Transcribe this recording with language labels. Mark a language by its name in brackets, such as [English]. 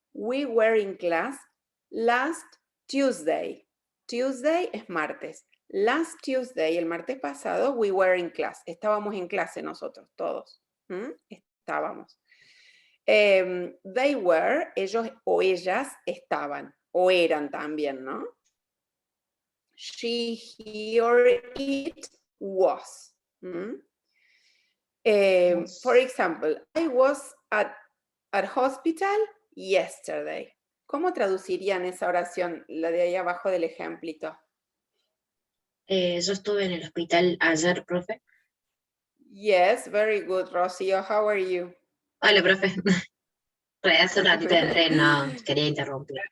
[English] We were in class last Tuesday. Tuesday [Spanish] es martes. [English] Last Tuesday, [Spanish] el martes pasado, [English] we were in class. [Spanish] Estábamos en clase nosotros, todos. Estábamos. [English] They were, [Spanish] ellos o ellas estaban, o eran también, ¿no? [English] She, he, or it was. For example, I was at hospital yesterday. [Spanish] ¿Cómo traducirían esa oración, la de ahí abajo del ejemplito? Yo estuve en el hospital ayer, profe. [English] Yes, very good, Rocío. How are you? [Spanish] Hola, profe. Hace un ratito entré, no quería interrumpir.